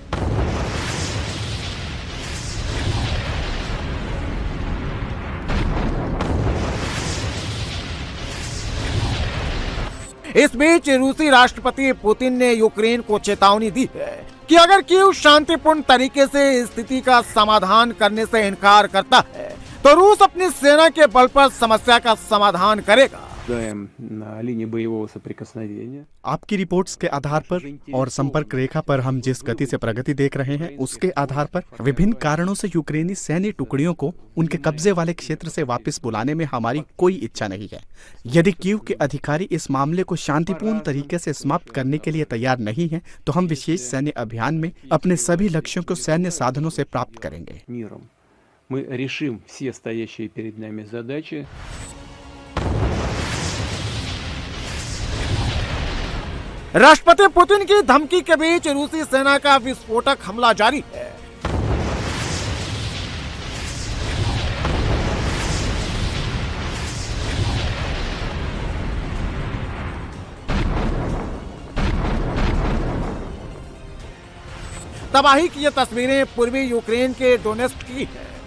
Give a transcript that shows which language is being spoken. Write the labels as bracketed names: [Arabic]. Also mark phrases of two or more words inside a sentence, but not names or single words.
[Hindi] इस बीच रूसी राष्ट्रपति पुतिन ने यूक्रेन को चेतावनी दी है कि अगर कीव शांतिपूर्ण तरीके से स्थिति का समाधान करने से इनकार करता है तो रूस अपनी सेना के बल पर समस्या का समाधान करेगा। [Russian] На линии боевого соприкосновения. [Hindi] आपकी रिपोर्ट्स के आधार पर और संपर्क रेखा पर हम जिस गति से प्रगति देख रहे हैं उसके आधार पर विभिन्न कारणों से यूक्रेनी सैन्य टुकड़ियों को उनके कब्जे वाले क्षेत्र से वापस बुलाने में हमारी कोई इच्छा नहीं है। यदि कीव के अधिकारी इस मामले को शांतिपूर्ण तरीके से समाप्त करने के लिए तैयार नहीं है तो हम विशेष सैन्य अभियान में अपने सभी लक्ष्यों को सैन्य साधनों से प्राप्त करेंगे। [Russian] Миром. Мы решим все стоящие перед нами задачи. [Hindi] राष्ट्रपति पुतिन की धमकी के बीच रूसी सेना का विस्फोटक हमला जारी है। तबाही की ये तस्वीरें पूर्वी यूक्रेन के डोनेट्स्क की है।